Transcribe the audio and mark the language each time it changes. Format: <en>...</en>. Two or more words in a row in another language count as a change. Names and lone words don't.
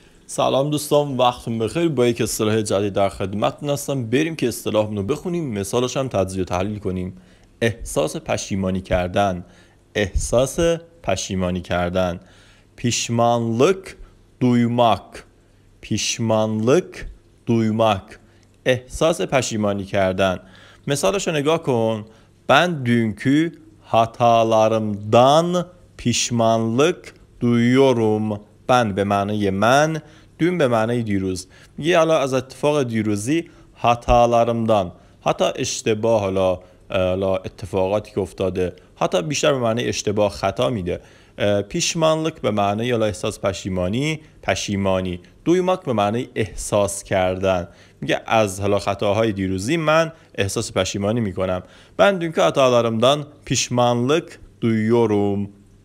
<fa>سلام دوستان، وقتتون بخیر. با یک اصطلاح جدید در خدمتتون هستم. بریم که اصطلاحمون رو بخونیم، مثالش هم تجزیه و تحلیل کنیم. احساس پشیمانی کردن. احساس پشیمانی کردن.</fa> <tr>pişmanlık duymak. pişmanlık duymak.</tr> <fa>احساس پشیمانی کردن. مثالش رو نگاه کن.</fa> <tr>Ben dünkü hatalarımdan pişmanlık duyuyorum.</tr> <fa>Ben به معنای من، dün به معنای دیروز. میگه حالا از اتفاق دیروزی hatalarımdan، حتی اشتباه، حالا اتفاقاتی که افتاده، حتی بیشتر به معنای اشتباه خطا میده. پیشمانلک به معنای احساس پشیمانی. دویماک به معنای احساس کردن. میگه از خطاهای دیروزی من احساس پشیمانی میکنم.</fa> <tr>Ben dünkü hatalarımdan pişmanlık duyuyorum.</tr>